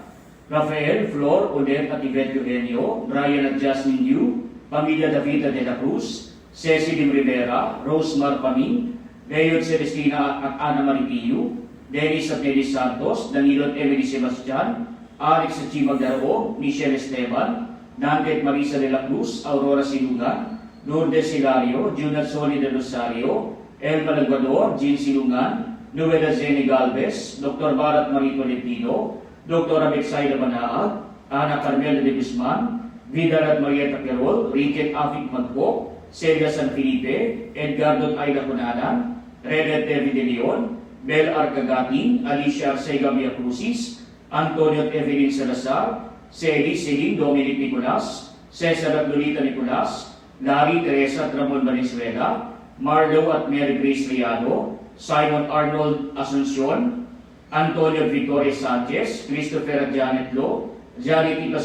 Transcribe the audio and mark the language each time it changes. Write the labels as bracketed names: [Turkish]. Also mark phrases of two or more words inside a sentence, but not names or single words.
[Filipino] Rafael, Flor, Odette at Yvette Eugenio, Brian at Jasmine Yu, Pamilya Davida de la Cruz, Cecilia Rivera, Rosemar Paming, Leon Celestina at Ana Maripillo, Dennis at Nelly Santos, Danilo at Emily Sebastian, Alex at Chimag Darao, Michelle Esteban, Nante at Marisa de la Cruz, Aurora Silungan, Lourdes Hilario, Junat Soli de Rosario, Elma Laguador, Jean Silungan, Noela Zene Galvez, Dr. Barat Marito Lepino, Dr. Abexayda Manaag, Ana Carmela de Guzman, Vidal at Marieta Querol, Ricket Afik Magpo, Celia San Felipe, Edgardo at Aida Cunanan, Redet David de Leon, Bel Arcagatin, Alicia Arcega Via Crucis, Antonio at Evelyn Salazar, Celi Celine Dominic Nicolas, Cesar at Lolita Nicolas, Larry Teresa at Ramon Valenzuela, Marlo at Mary Grace Riado, Simon Arnold Asuncion, Antonio Victoria Sanchez, Christopher Janet Lo, Janet E.